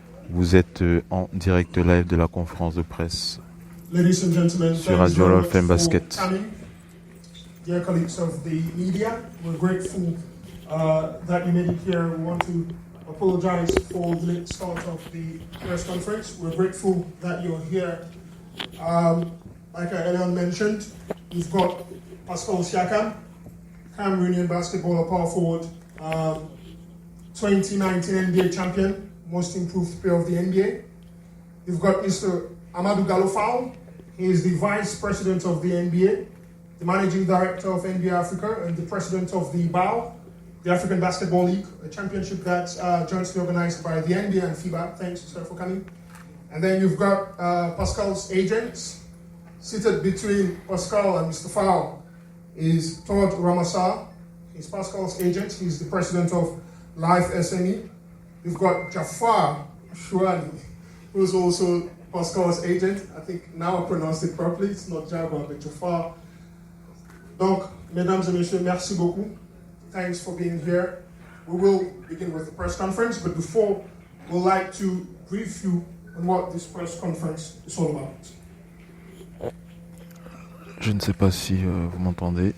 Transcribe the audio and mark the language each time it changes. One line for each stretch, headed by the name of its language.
French: Vous êtes en direct live de la conférence de presse sur Radio Hall of Fame Basket.
English: Dear colleagues of the media, we're grateful that you made it here. We want to apologize for the late start of the press conference. We're grateful that you're here. Like I earlier mentioned, we've got Pascal Siakam, Cameroonian basketballer, power forward, 2019 NBA champion, most improved player of the NBA. You've got Mr. Amadou Gallo. He is the vice president of the NBA, the managing director of NBA Africa, and the president of the BAL, the African Basketball League, a championship that's jointly organized by the NBA and FIBA. Thanks, sir, for coming. And then you've got Pascal's agents. Seated between Pascal and Mr. Fowl is Todd Ramassa. He's Pascal's agent. He's the president of Life SME. You've got Jafar Shuali, who's also Pascal's agent. I think now I pronounced it properly. It's not Jabba, but Jafar.
French: Donc, mesdames et messieurs, merci beaucoup.
English: Thanks for being here. We will begin with the press conference, but before, we'd like to brief you on what this press conference is all about.
French: Je ne sais pas si vous m'entendez.